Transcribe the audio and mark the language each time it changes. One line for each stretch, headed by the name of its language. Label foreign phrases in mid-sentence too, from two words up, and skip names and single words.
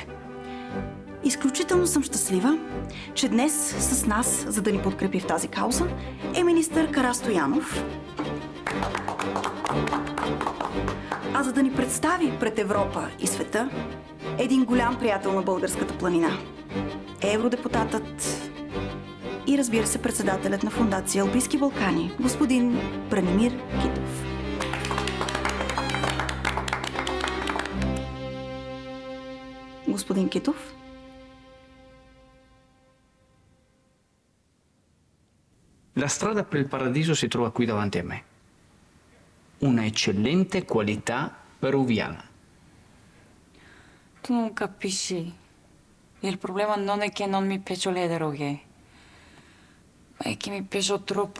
Bulgarian: Изключително съм щастлива, че днес с нас, за да ни подкрепи в тази кауза, е министър Карастоянов, а за да ни представи пред Европа и света един голям приятел на българската планина. евродепутатът и разбира се председателят на фондация Алпийски Балкани, господин Бранимир Китов. Господин Китов?
Italian: La strada per il paradiso si trova qui davanti a me. Una eccellente qualità peruviana. Tu non capisci. Il problema non è che non mi piacciono le droghe, ma è che mi piacciono troppo.